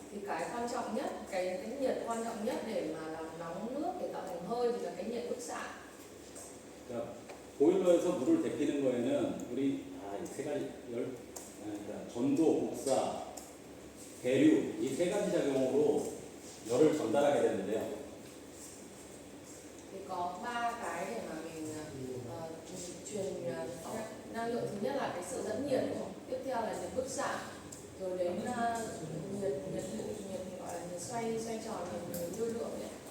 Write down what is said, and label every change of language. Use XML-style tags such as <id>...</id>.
<vi>Thì cái quan trọng nhất, cái nhiệt quan trọng nhất để mà làm nóng nước để tạo thành hơi thì là cái nhiệt bức xạ.</vi> <ko>그러니까 보일러에서 물을 데피는 거에는 우리 이 세 가지 그러니까 전도, 복사, 대류 이 세 가지 작용으로 열을 전달하게 되는데요.</ko> <vi>Thì có ba cái để mà mình truyền năng lượng. Thứ nhất là cái sự dẫn nhiệt, tiếp theo là nhiệt bức xạ, rồi đến nhiệt gọi là nhiệt xoay tròn thành lưu lượng ấy.</vi>